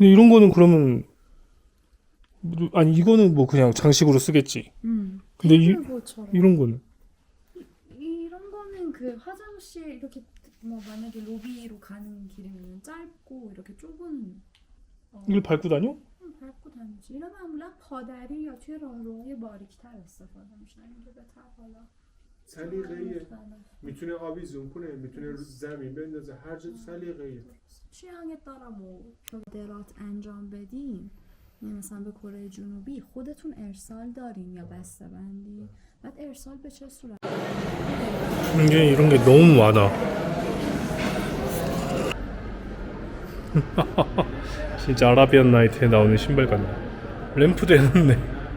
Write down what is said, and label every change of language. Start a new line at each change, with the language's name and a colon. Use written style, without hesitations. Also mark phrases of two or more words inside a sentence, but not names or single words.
Korean: 이런 거는 그러면 아니 이거는 뭐 그냥 장식으로 쓰겠지. 근데 테이블보처럼. 이런 거는 이런 거는 그 화장실 이렇게 뭐 만약에 로비로 가는 길이면 짧고 이렇게 좁은 이걸 밟고 다녀? 밟고 다니지.
Persian: 이런 معمولا پادری یا توی راهروهای باریک‌تر استفاده میشن. اینکه بهتر حالا سلیقه‌ایه میتونه آبی زوم کنه میتونه رو زمین بندازه هر جا سلیقه‌ایه
Korean: 취향에 따라 뭐
Persian: صادرات انجام بدین یعنی مثلا به کره جنوبی خودتون ارسال دارین یا بسته‌بندی بعد ارسال به چه صورت
Korean: 이런 게 너무 많아. 진짜 아라비안 나이트에 나오는 신발 같네. 램프도 해놨네.